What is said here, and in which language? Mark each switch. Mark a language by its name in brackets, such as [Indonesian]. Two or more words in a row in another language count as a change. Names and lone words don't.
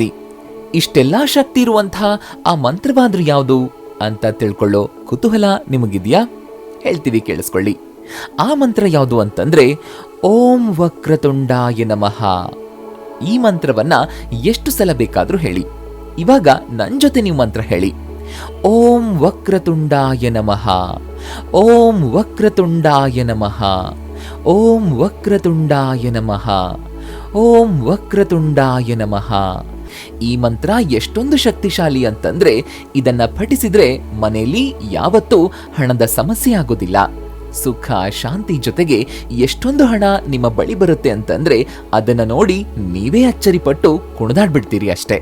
[Kannada] ಇಷ್ಟೆಲ್ಲಾ ಶಕ್ತಿ ಇರುವಂತಹ ಆ ಮಂತ್ರವಾದ್ರೂ ಯಾವುದು ಅಂತ ತಿಳ್ಕೊಳ್ಳೋ ಕುತೂಹಲ ನಿಮಗಿದೆಯಾ? ಹೇಳ್ತೀವಿ, ಕೇಳಿಸ್ಕೊಳ್ಳಿ. ಆ ಮಂತ್ರ ಯಾವುದು ಅಂತಂದ್ರೆ [Sanskrit] ಓಂ ವಕ್ರತುಂಡಾಯ ನಮಃ. [Kannada] ಈ ಮಂತ್ರವನ್ನ ಎಷ್ಟು ಸಲ ಬೇಕಾದ್ರೂ ಹೇಳಿ. ಇವಾಗ ನನ್ ಜೊತೆ ನೀವು ಮಂತ್ರ ಹೇಳಿ. [Sanskrit] ಓಂ ವಕ್ರತುಂಡಾಯ ನಮಃ, ಓಂ ವಕ್ರತುಂಡಾಯ ನಮಃ, ಓಂ ವಕ್ರತುಂಡಾಯ ನಮಃ, ಓಂ ವಕ್ರತುಂಡಾಯ ನಮಃ. [Kannada] ಈ ಮಂತ್ರ ಎಷ್ಟೊಂದು ಶಕ್ತಿಶಾಲಿ ಅಂತಂದ್ರೆ ಇದನ್ನ ಪಠಿಸಿದ್ರೆ ಮನೆಯಲ್ಲಿ ಯಾವತ್ತೂ ಹಣದ ಸಮಸ್ಯೆ ಆಗೋದಿಲ್ಲ. ಸುಖ, ಶಾಂತಿ ಜೊತೆಗೆ ಎಷ್ಟೊಂದು ಹಣ ನಿಮ್ಮ ಬಳಿ ಬರುತ್ತೆ ಅಂತಂದ್ರೆ ಅದನ್ನ ನೋಡಿ ನೀವೇ ಅಚ್ಚರಿಪಟ್ಟು ಕುಣಿದಾಡ್ಬಿಡ್ತೀರಿ ಅಷ್ಟೇ.